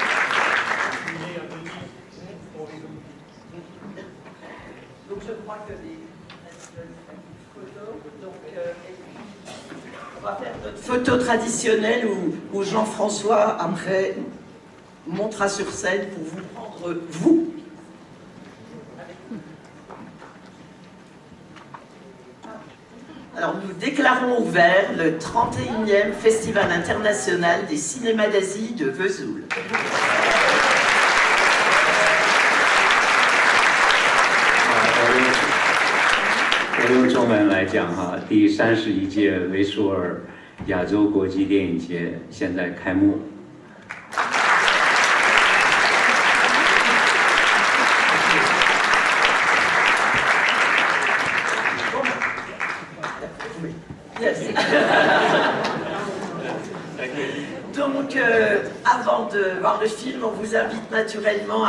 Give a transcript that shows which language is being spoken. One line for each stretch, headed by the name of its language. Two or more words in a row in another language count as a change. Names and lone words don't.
French: Donc je crois que on va faire notre photo traditionnelle où Jean-François, après, montera sur scène pour vous prendre, vous. Alors nous déclarons ouvert le 31e Festival international des cinémas d'Asie de Vesoul.
Chinese: 我用中文来讲第31届维舒尔亚洲国际电影节现在开幕。
French: Donc, avant de voir le film, on vous invite naturellement à